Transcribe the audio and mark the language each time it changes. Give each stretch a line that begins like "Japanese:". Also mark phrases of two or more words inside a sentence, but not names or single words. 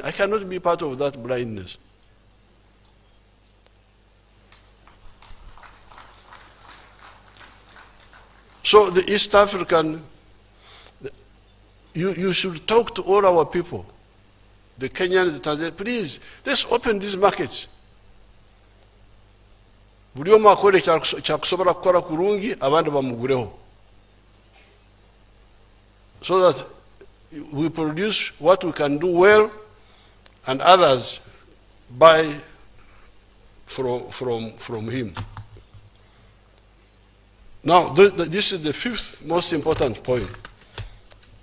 English: I cannot be part of that blindness. So the East African, you should talk to all our people, the Kenyans, the Tanzanians. Please, let's open these markets.
Nyankole: Buli omu akole kyakusobola kukola kurungi, abandi bamugureho.
English: So that we produce what we can do well, and others buy from him. Now, this is the fifth most important point.